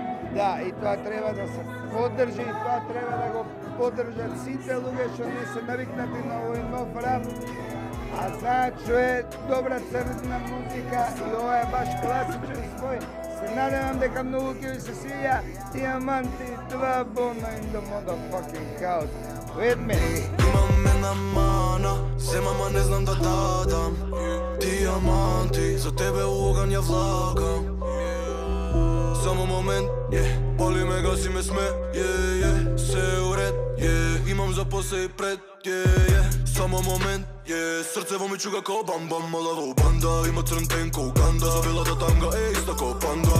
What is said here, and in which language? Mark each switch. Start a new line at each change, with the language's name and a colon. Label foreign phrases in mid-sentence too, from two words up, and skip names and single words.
Macedonian: Да, и тоа треба да се поддржи, и тоа треба да го поддржат сите луѓе што не се навикнати на овој нов рап. А знаат што е добра црна музика и ова е баш класичен свој. Се надевам дека многу ќе ви се свиѓа Диаманти, Два Бона
English: in the motherfucking house. With me.
Macedonian: Имам една мана, земама не знам да дадам. Диаманти, за тебе оган ја влагам. Само момент, боли ме, гаси ме сме, се уред, имам за после и пред, само момент, срце во ми чуга ко бам-бам, мала во банда, има црн тен ко Уганда, забелата танга е иста ко панда.